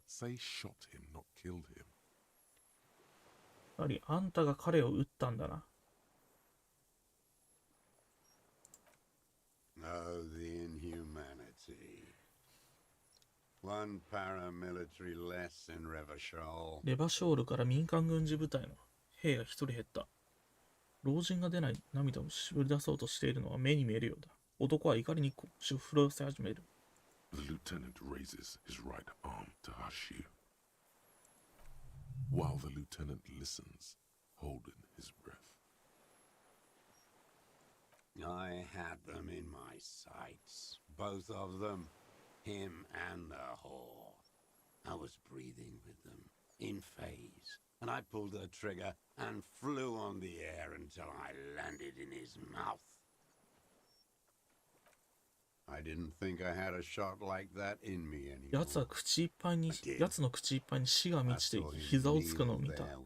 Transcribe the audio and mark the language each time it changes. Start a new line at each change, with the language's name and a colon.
English: Say shot him, not killed him.
Japanese: やはりあんたが彼を撃ったんだな。
English: Oh, the inhumanity. One paramilitary less in Revachol.
Japanese: レバショールから民間軍事部隊の兵が一人減った。老人が出ない涙を絞り出そうとしているのは目に見えるようだ。男は怒りに腰を震わせ始める。
English: The lieutenant raises his right arm to hush you. While the lieutenant listens, holding his breath. I had them in my sights. Both of them. Him and the whore. I was breathing with them, in phase. And I pulled the trigger and flew on the air until I landed in his mouth. I didn't think I had a shot like that in me anymore.
Japanese: 奴は口いっぱいに、奴の口いっぱいに死が満ちて膝をつくのを見た。